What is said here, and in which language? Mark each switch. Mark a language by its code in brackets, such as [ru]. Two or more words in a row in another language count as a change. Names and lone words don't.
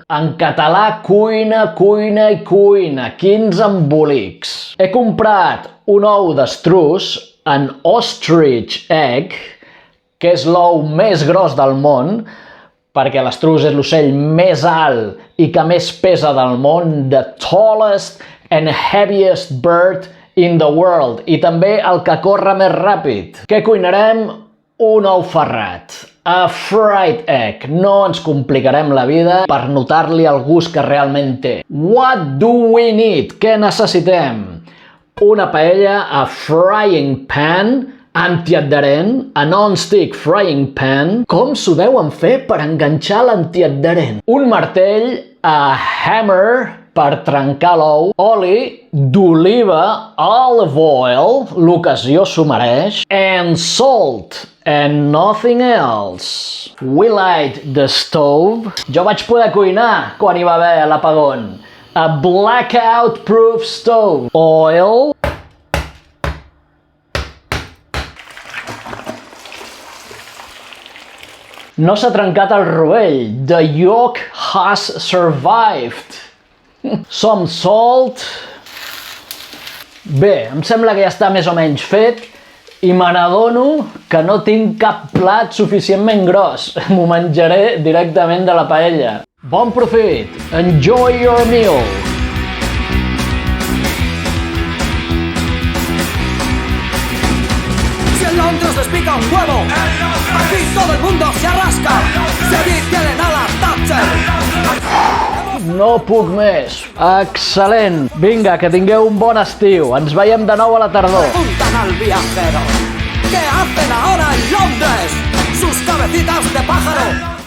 [ca] En català, cuina, cuina i cuina, quins embolics. He comprat un ou d'estruç, en [en] ostrich egg, [ca] que és l'ou més gros del món, perquè l'estruç és l'ocell més alt i que més pesa del món, [en] the tallest and heaviest bird in the world, [ca] i també el que corre més ràpid. Què cuinarem? Un ou ferrat. [en] A fried egg. [ca] No ens complicarem la vida per notar-li el gust que realment té. [en] What do we need? [ca] Què necessitem? Una paella [en] a frying pan, [ca] antiadherent, [en] a non-stick frying pan. [ca] Com s'ho deuen fer per enganxar l'antiadherent? Un martell, [en] a hammer, [ca] per trencar l'ou. Oli d'oliva, [en] olive oil, [ca] l'ocasió s'ho mereix. [en] And salt, and nothing else. We light the stove. [ca] Jo vaig poder cuinar quan hi va haver l'apagón. [en] A blackout-proof stove. Oil. [ca] No s'ha trencat el rovell. [en] The yolk has survived. Some salt. [ca] Bé, em sembla que ja està més o menys fet i me n'adono que no tinc cap plat suficientment gros. M'ho menjaré directament de la paella. Bon profit! [en] Enjoy your meal! [es] Si en Londres les pica un huevo, aquí todo el mundo se arrasca. Si allí tienen a la Thatcher. [ca] No puc més. Excel·lent. Vinga, que tingueu un bon estiu. Ens veiem de nou a la tardor. [es] Preguntan al viajero, ¿qué hacen ahora en Londres? Sus cabecitas de pájaro